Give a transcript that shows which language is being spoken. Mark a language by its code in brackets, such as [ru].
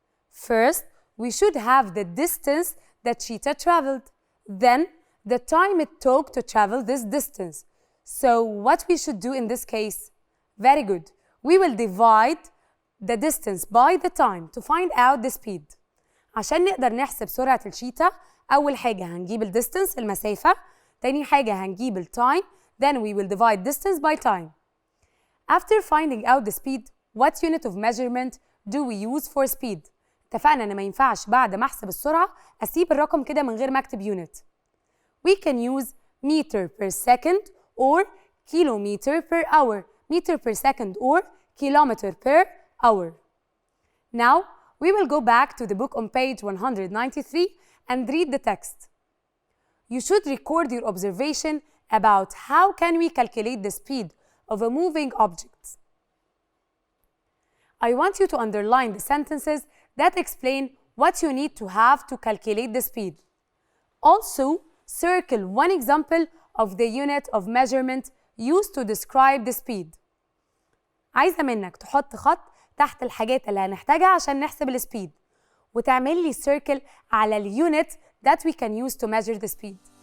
[en] First, we should have the distance that cheetah traveled, then the time it took to travel this distance. So what we should do in this case? Very good. We will divide the distance by the time to find out the speed. [ar] عشان نقدر نحسب سرعة الشيتا، أول حاجة هنجيب ال distance المسافة، تاني حاجة هنجيب ال time, [en] then we will divide distance by time. After finding out the speed, what unit of measurement do we use for speed? [ar] اتفقنا إن ما ينفعش بعد ما أحسب السرعة أسيب الرقم كده من غير ما أكتب unit. [en] We can use meter per second or kilometer per hour, meter per second or kilometer per hour. Now, we will go back to the book on page 193 and read the text. You should record your observation about how can we calculate the speed of a moving object. I want you to underline the sentences that explain what you need to have to calculate the speed. Also, circle one example of the unit of measurement used to describe the speed. [ar] عايزة منك تحط خط تحت الحاجات اللي هنحتاجها عشان نحسب السبيد، وتعمل لي circle على اليونت [en] that we can use to measure the speed.